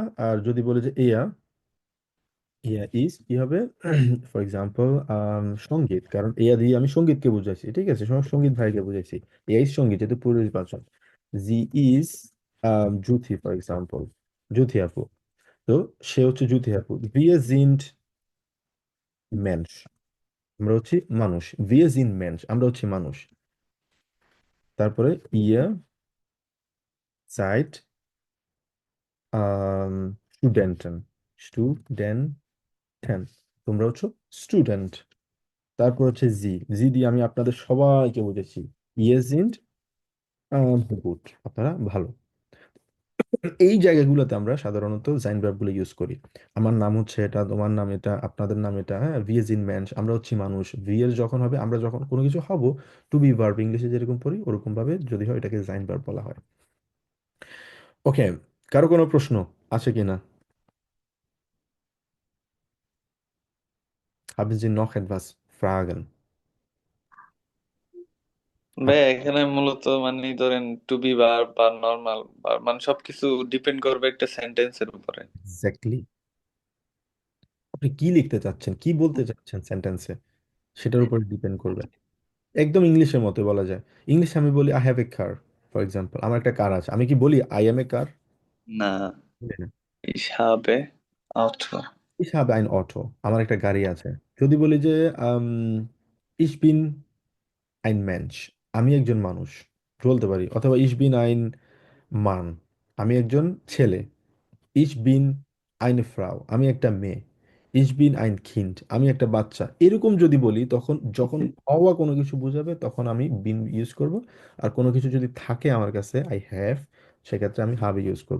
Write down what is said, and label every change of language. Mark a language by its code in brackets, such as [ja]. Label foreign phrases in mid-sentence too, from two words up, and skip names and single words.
[bn] আর যদি বলে যে এয়া, [de] er ist [bn] কি হবে, [en] for example [bn] সঙ্গীত, কারণ ইয়া দিয়ে আমি সঙ্গীতকে বুঝাইছি, ঠিক আছে? সঙ্গীত ভাইকে বুঝাইছি। [de] er ist [bn] সঙ্গীত, যেহেতু পুরুষ বাচক। [de] sie ist [bn] জুথি, [en] for example, [bn] জুথি আপু। তো সে হচ্ছে জুথি আপু। [de] wir sind Mensch, [bn] আমরা হচ্ছি মানুষ। [de] wir sind Mensch, [bn] আমরা হচ্ছি মানুষ। তারপরে [de] ihr seid Studenten, Studenten, [bn] তোমরা হচ্ছে স্টুডেন্ট। তারপর হচ্ছে জি, জি দিয়ে আমি আপনাদের সবাইকে বুঝেছি। [de] Sie sind gut, [bn] আপনারা ভালো। এই জায়গাগুলোতে আমরা সাধারণত জাইন ভার্বগুলো ইউজ করি। আমার নাম হচ্ছে এটা, তোমার নাম এটা, আপনাদের নাম এটা, হ্যাঁ। [de] wir sind ein Mann, [bn] আমরা হচ্ছি মানুষ। ভি এর যখন হবে, আমরা যখন কোনো কিছু হব, [en] to be verb [bn] ইংলিশে যেরকম পড়ি ওরকম ভাবে যদি হয়, এটাকে জাইন ভার্ব বলা হয়। ওকে, কারো কোনো প্রশ্ন আছে কিনা? [de] Haben Sie noch etwas Fragen? [bn] ভাই এখানে মূলত মানে ধরেন [en] to be verb [bn] বা [en] normal verb [bn] মানে সবকিছু ডিপেন্ড করবে একটা সেন্টেন্সের উপরে। এক্স্যাক্টলি, আপনি কি লিখতে চাচ্ছেন, কি বলতে চাচ্ছেন সেন্টেন্সে, সেটার উপর ডিপেন্ড করবে। একদম ইংলিশের মতো বলা যায়। ইংলিশে আমি বলি [en] I have a car, for example, [bn] আমার একটা কার আছে, আমি কি বলি [en] I am a car? [bn] না, [de] ich habe Auto. Ich habe ein Auto, [bn] আমার একটা গাড়ি আছে। যদি বলি যে [de] ich bin ein Mensch, [bn] আমি একজন মানুষ, বলতে পারি। [de] অথবা ich bin ein Mann, [bn] আমি একজন ছেলে। [de] Ich bin eine Frau, [bn] আমি একটা মেয়ে। [de] Ich bin ein Kind, [bn] আমি একটা বাচ্চা। এরকম যদি বলি, তখন যখন হওয়া কোনো কিছু বোঝাবে তখন আমি বিন ইউজ করব। আর কোনো কিছু যদি থাকে আমার কাছে, [en] I have, [bn] সেক্ষেত্রে আমি হাব ইউজ করব।